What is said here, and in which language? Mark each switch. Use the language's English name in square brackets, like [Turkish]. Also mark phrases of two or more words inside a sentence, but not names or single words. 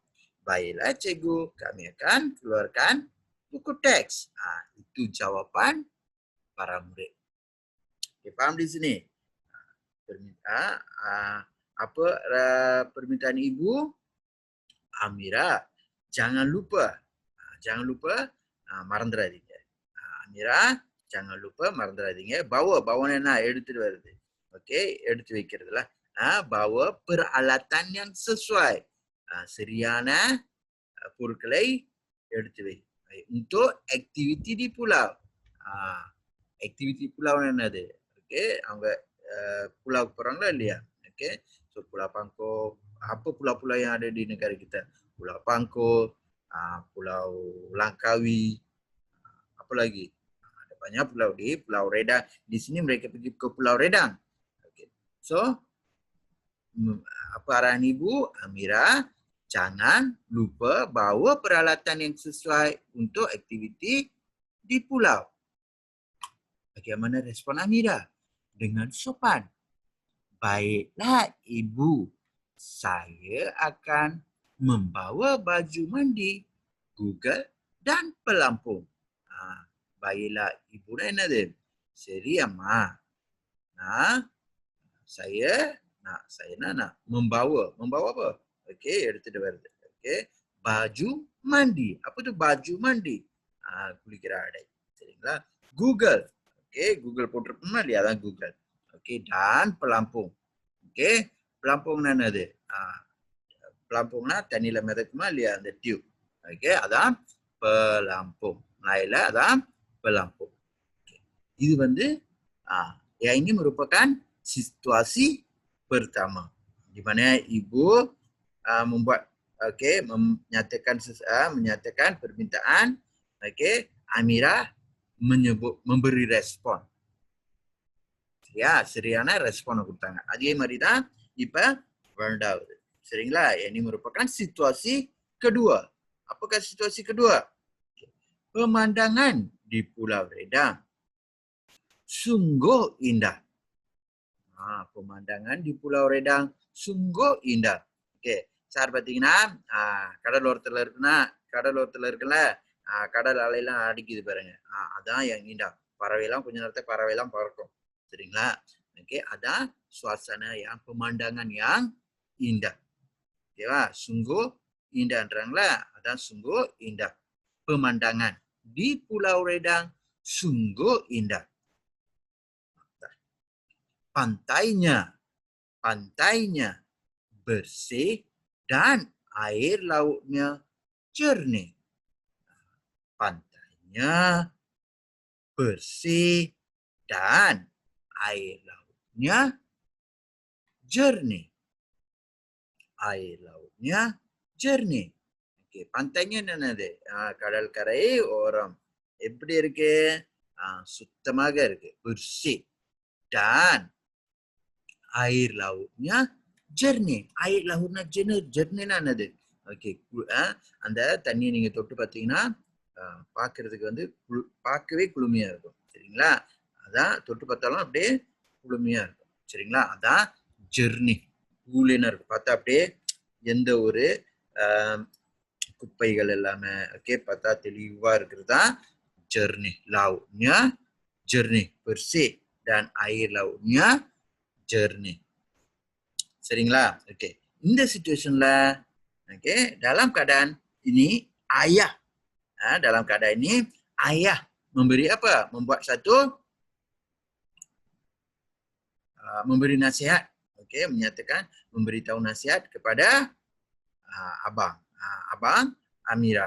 [Malay] Baiklah cikgu, kami akan keluarkan buku teks. Itu jawapan para murid. Okay, faham di sini? Permintaan ibu? Amira, jangan lupa மறந்துடாதீங்க. அமீரா, jangan lupa [Tamil] மறந்துடாதீங்க. bawa என்ன எடுத்துட்டு வருது. ஓகே, எடுத்து வைக்கிறதுல. [Malay] bawa peralatan yang sesuai. [Tamil] Seriana பொருட்களை எடுத்து வை. [Malay] Untuk aktiviti di pulau. Aktiviti pulau [Tamil] என்னது? ஓகே, அவங்க pulau போறாங்களா இல்லையா? [Malay] ஓகே, so Pulau Pangkor, apa pulau-pulau yang ada di negara kita? Pulau Pangkor, Pulau Langkawi, apa lagi? Ada banyak pulau di Pulau Redang. Di sini mereka pergi ke Pulau Redang. Okay. So, apa arahan ibu? Amira, jangan lupa bawa peralatan yang sesuai untuk aktiviti di pulau. Bagaimana respon Amira? Dengan sopan. Baiklah ibu, saya akan membawa baju mandi, Google dan pelampung. Baiklah ibu [Tamil] என்னது? சரி அம்மா. [Malay] Saya nak membawa apa? Okey, [Tamil] எடுத்துட்டு வருது. [Malay] Okey, baju mandi. Apa tu baju mandi? [Tamil] குளிக்கிற ஆடை. சரிங்களா? Google. Okey, Google போட்டிருக்கோமா இல்லையா? அதான் Google. Okey, dan pelampung. Okey, pelampung என்னது? pelampungனா தண்ணியில மிதக்குமா இல்லையா? அந்த டியூப். Okey, அதான் pelampung. Melayu அதான் pelampung. Okay. இது வந்து [Malay] yang ini merupakan situasi pertama di mana ibu membuat menyatakan permintaan, Amira memberi respon. [Tamil] சரியான ரெஸ்பான்ஸ் கொடுத்தாங்க. அதே மாதிரி தான் இப்ப இரண்டாவது. சரிங்களா? [Malay] ini merupakan situasi kedua. Apakah situasi kedua? Pemandangan di Pulau Redang sungguh indah. Pemandangan di Pulau Redang sungguh indah. Okey, [Tamil] சார் பாத்தீங்கன்னா கடலோரத்துல இருக்குல்ல, கடல் அலையெல்லாம் அடிக்குது பாருங்க. அதான் [Malay] yang indah. [Tamil] பறவைலாம் கொஞ்ச நேரத்துல பறவைலாம் பறக்கும். சரிங்களா? Okey, அதான் [Malay] suasana yang pemandangan yang indah. [Tamil] Okeyவா? [Malay] sungguh indah [Tamil] ன்றாங்களா? அதான் [Malay] sungguh indah. Pemandangan di Pulau Redang sungguh indah. Pantainya bersih dan air lautnya jernih. Pantainya bersih dan air lautnya jernih. Air lautnya jernih. [Tamil] Okay, pantainya என்னது? கடற்கரை ஓரம். எப்படி இருக்கு? சுத்தமாக இருக்கு. [Malay] bersih. Dan air lautnya jernih. Air lautnya jernih என்னது? [Tamil] ஓகே, அந்த தண்ணியை நீங்க தொட்டு பார்த்தீங்கன்னா பார்க்கிறதுக்கு வந்து பார்க்கவே குளுமையா இருக்கும். சரிங்களா? அதான் தொட்டு பார்த்தாலும் அப்படியே குளுமையா இருக்கும். சரிங்களா? அதான் ஜெர்னி. கூலினா இருக்கும். பார்த்தா அப்படியே எந்த ஒரு குப்பைகள் எல்லாமே பார்த்தா தெளிவா இருக்கிறது தான் ஜெர்னி. [Malay] lautnya jernih, bersih dan air lautnya jernih. [Tamil] சரிங்களா? ஓகே, இந்த சிச்சுவேஷன்ல [Malay] dalam keadaan ini ayah memberi apa? Memberi nasihat. Menyatakan memberitahu nasihat kepada abang Amirah.